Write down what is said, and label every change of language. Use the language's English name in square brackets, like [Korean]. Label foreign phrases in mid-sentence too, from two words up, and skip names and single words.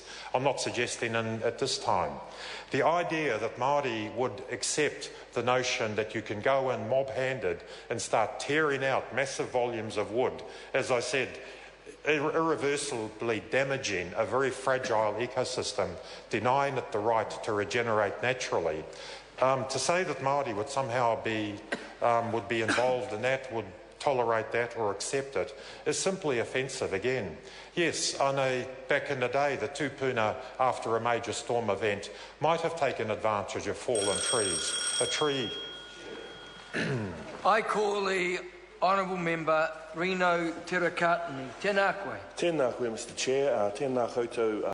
[English] I'm not suggesting at this time. The idea that Māori would accept the notion that you can go in mob-handed and start tearing out massive volumes of wood, as I said, irreversibly damaging a very fragile ecosystem, denying it the right to regenerate naturally, To say that Māori would somehow be involved in that, would tolerate that or accept it, is simply offensive again. Yes, I know back in the day the tupuna, after a major storm event, might have taken advantage of fallen trees. A tree... I call the Honourable Member Reno Tirakatini. [Māori] Tēnā koe. Tēnā koe, [English] Mr Chair. [Māori] Tēnā koutou